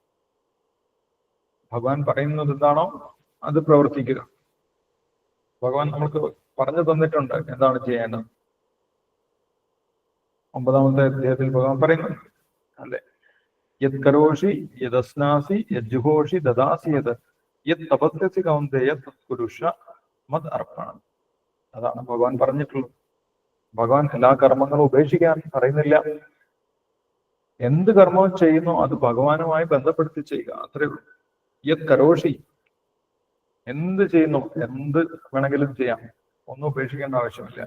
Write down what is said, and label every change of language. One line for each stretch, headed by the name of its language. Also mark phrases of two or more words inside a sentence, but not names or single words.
Malayalam: ഭഗവാൻ പറയുന്നത് എന്താണോ അത് പ്രവർത്തിക്കുക. ഭഗവാൻ നമുക്ക് പറഞ്ഞു തന്നിട്ടുണ്ട് എന്താണ് ചെയ്യേണ്ടത്. 9-ാമത്തെ അധ്യായത്തിൽ ഭഗവാൻ പറയുന്നു, അല്ലെ,
Sanskrit: യത് കരോഷി യദസ്നാസി യജ്ജുഹോഷി ദദാസി യത് യത് തപസ്യസി കൗന്ദേയ തത്കുരുഷ മത് അർപ്പണം.
Malayalam: അതാണ് ഭഗവാൻ പറഞ്ഞിട്ടുള്ളത്. ഭഗവാൻ എല്ലാ കർമ്മങ്ങളും ഉപേക്ഷിക്കാൻ പറയുന്നില്ല. എന്ത് കർമ്മവും ചെയ്യുന്നു അത് ഭഗവാനുമായി ബന്ധപ്പെടുത്തി ചെയ്യുക, അത്രേ ഉള്ളൂ.
Sanskrit: യത് കരോഷി,
Malayalam: എന്ത് ചെയ്യുന്നു, എന്ത് വേണമെങ്കിലും ചെയ്യാം, ഒന്നും ഉപേക്ഷിക്കേണ്ട ആവശ്യമില്ല.